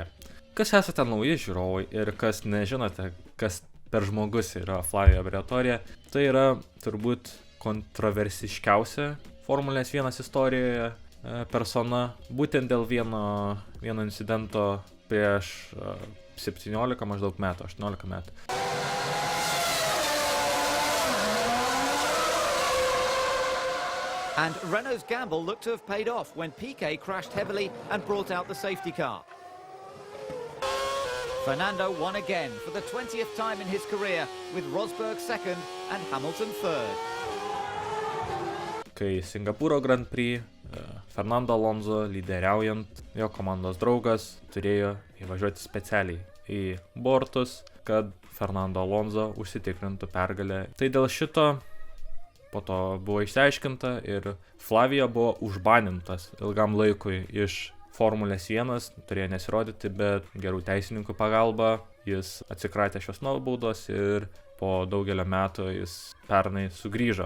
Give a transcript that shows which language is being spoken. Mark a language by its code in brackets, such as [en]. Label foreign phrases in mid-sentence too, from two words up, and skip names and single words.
[lt] Kas esate nauji žiūrovai ir kas nežinote, kas per žmogus yra Flavio Briatore, tai yra turbūt kontroversiškiausia Formulės 1 istorijoje persona, būtent dėl vieno incidento prieš 17 maždaug metų, 18 metų. [en] And Renault's gamble looked to have paid off when Piquet crashed heavily and brought out the safety car. Fernando won again for the 20th time in his career, with Rosberg second and Hamilton third. [lt] Kai Singapūro Grand Prix Fernando Alonso lyderiaujant, jo komandos draugas turėjo įvažiuoti specialiai į bortus, kad Fernando Alonso užsitikrintų pergalę. Tai dėl šito po to buvo išsiaiškinta ir Flavio buvo užbanintas ilgam laikui iš Formulės 1, turėjo nesirodyti, bet gerų teisininkų pagalba jis atsikratė šios nuobaudos ir po daugelio metų jis pernai sugrįžo.